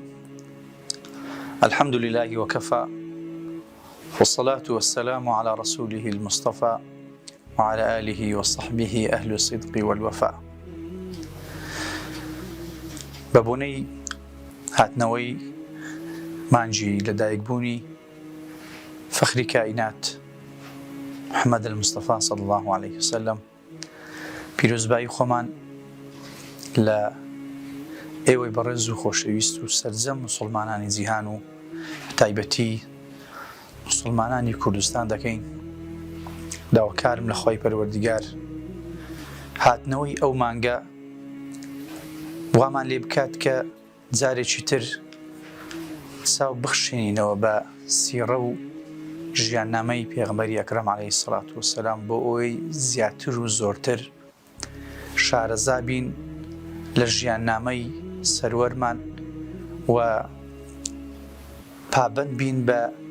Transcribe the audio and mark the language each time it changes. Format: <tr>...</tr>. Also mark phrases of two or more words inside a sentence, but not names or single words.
<ar>الحمد لله وكفى، والصلاة والسلام على رسوله المصطفى وعلى آله وصحبه أهل الصدق والوفاء.</ar> <ckb>ببوني هاتنوي مانجي لدايق بوني فخر كائنات محمد المصطفى</ckb> <ar>صلى الله عليه وسلم</ar> <ckb>پیرۆزبایی خۆمان لە ئێوەی بەڕێز و خۆشەویست و سەرجەم موسڵمانانی جیهان و تایبەتی موسڵمانانی کوردستان دەکەین. داواکارم لە خۆی پەروەردیگار هاتنەوەی ئەو مانگە وامان لێ بکات کە جارێکی تر چاو بخشێنینەوە بە سیرە و ژیاننامەی پێغەمبەری ئەکرەم</ckb> <ar>عەلەیهی سەڵات وەسەلام</ar> <ckb>بۆ ئەوەی زیاتر و زۆرتر شارەزا بین لە ژیاننامەی سەروەرمان و پابەند بین بە</ckb>